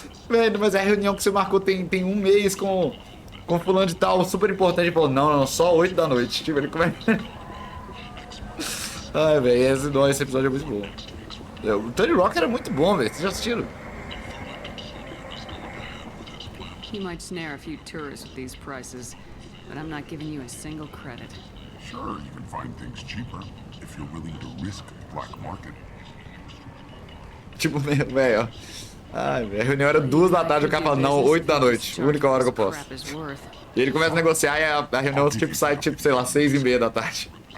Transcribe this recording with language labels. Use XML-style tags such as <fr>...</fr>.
<pt>Velho, mas é a reunião que você marcou tem um mês com fulano de tal, super importante. Ele falou, não, só 8 da noite. Tipo, ele começa... Ai, velho, esse episódio é muito bom. O 30 Rock era muito bom, velho. Vocês já assistiram?</pt> <en>You might snare a few tourists with these prices, but I'm not giving you a single credit. Sure, you can find things cheaper if you're willing to risk black market.</en> <pt>Tipo, velho, ai, velho, a reunião era 2 da tarde, o cara fala, não, 8 da noite, única hora que eu posso. E ele começa a negociar e a reunião tipo, sai, tipo, sei lá, 6:30 da tarde.</pt>